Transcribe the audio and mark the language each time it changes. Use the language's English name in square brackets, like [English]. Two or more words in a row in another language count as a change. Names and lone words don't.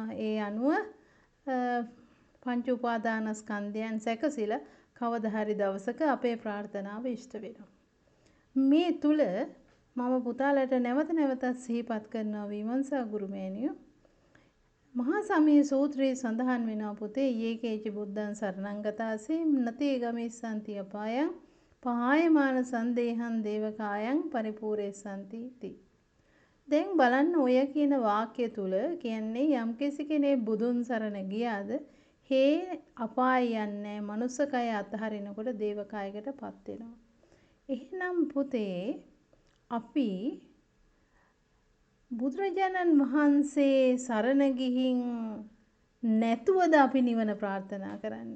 [Sinhala] ඒ අනුව පංච උපාදාන ස්කන්ධයන් සැකසিলা කවදා හරි දවසක අපේ ප්‍රාර්ථනාව ඉෂ්ට වෙනවා. මේ තුල මම පුතාලට නැවත නැවතත් සිහිපත් කරනවා විමර්ශා ගුරුමෑණියෝ. මහා සමයේ සූත්‍රයේ සඳහන් වෙනවා පුතේ [Pali] යේකේච බුද්ධං සරණං ගතාසේ නතේ ගමිස්සන්ති අපායං පහායමාන සන්දේහං දේවකායං පරිපූර්ණේසන්ති ති. [Sinhala] දැන් බලන්න ඔය කියන වාක්‍ය තුල කියන්නේ යම්කිසි කෙනෙක් බුදුන් සරණ ගියාද හේ අපාය යන්නේ මනුස්සකය අතහරිනකොට දේවකායකටපත් වෙනවා. එහෙනම් පුතේ අපි බුදුරජාණන් වහන්සේ සරණ ගිහින් නැතුවද අපි නිවන ප්‍රාර්ථනා කරන්නේ?